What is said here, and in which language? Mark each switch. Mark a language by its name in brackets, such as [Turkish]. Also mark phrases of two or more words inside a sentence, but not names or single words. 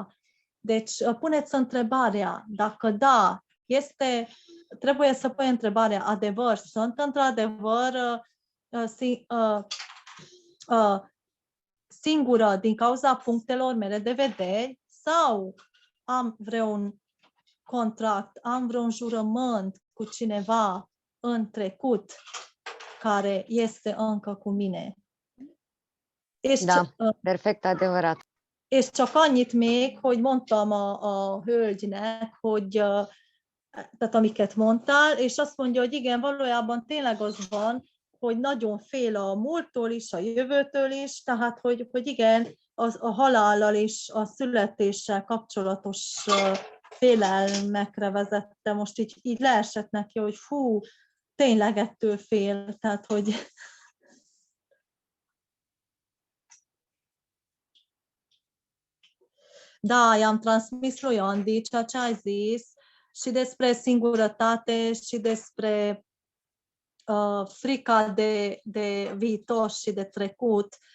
[Romanian] Deci puneți întrebarea, dacă da, trebuie să pui întrebarea, adevăr, sunt într-adevăr singură din cauza punctelor mele de vedere sau am vreun contract, am vreun jurământ cu cineva în trecut care este încă cu mine. Da, perfect adevărat. [Hungarian] És csak annyit még, hogy mondtam a hölgynek, hogy tehát amiket mondtál, és azt mondja, hogy igen, valójában tényleg az van, hogy nagyon fél a múlttól is, a jövőtől is, tehát hogy igen, a halállal és a születéssel kapcsolatos félelmekre vezette. Most így leesett neki, hogy fú, tényleg ettől fél, tehát hogy... [Romanian] Da, i-am transmis lui Andy ceea ce ai zis și despre singurătate și despre frica de viitor și de trecut.